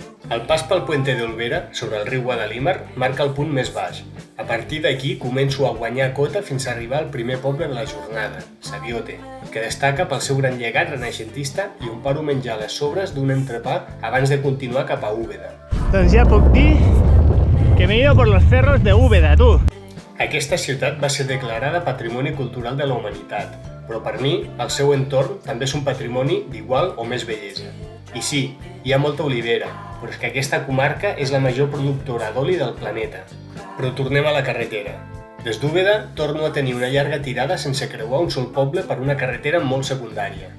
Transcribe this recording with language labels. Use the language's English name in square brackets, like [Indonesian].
[Catalan] El pas pel Puente de Olvera, sobre el riu Guadalímar, marca el punt més baix. A partir d'aquí començo a guanyar cota fins a arribar al primer poble de la jornada, Sabiote, que destaca pel seu gran llegat renaixentista i on paro a menjar les sobres d'un entrepà abans de continuar cap a Úbeda. Doncs ja puc dir que [Spanish] me he ido por los cerros de Úbeda, tu. [Catalan] Aquesta ciutat va ser declarada Patrimoni Cultural de la Humanitat, però per mi el seu entorn també és un patrimoni d'igual o més bellesa. I sí, hi ha molta olivera, però és que aquesta comarca és la major productora d'oli del planeta. Però tornem a la carretera. Des d'Úbeda torno a tenir una llarga tirada sense creuar un sol poble per una carretera molt secundària.